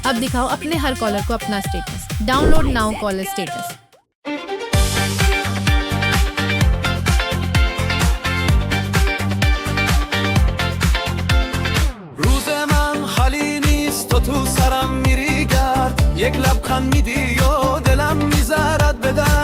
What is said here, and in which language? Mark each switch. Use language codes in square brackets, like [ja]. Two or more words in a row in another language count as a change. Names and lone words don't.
[hi] दिखाओ अपने हर कॉलर को अपना स्टेटस। [en] download now [hi] कॉलर स्टेटस। [fa] روز من خالی نیست، تو سرم میری گرد، یک لبخند میدی و دلم میذارد به در.